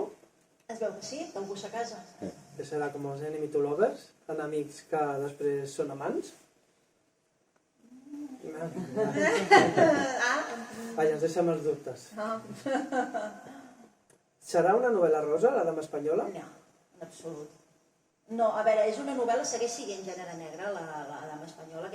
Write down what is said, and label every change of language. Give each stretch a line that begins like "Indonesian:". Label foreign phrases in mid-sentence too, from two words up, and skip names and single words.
Catalan: Es veu que sí, que algú s'acasa. Que serà com els
English: enemy to lovers,
Catalan: enemics que després són amants? Vaja, ens deixem els dubtes. Serà una novel·la rosa, La dama espanyola? No, en absolut. No, a veure, és una novel·la, segueix sent gènere negre, la dama espanyola.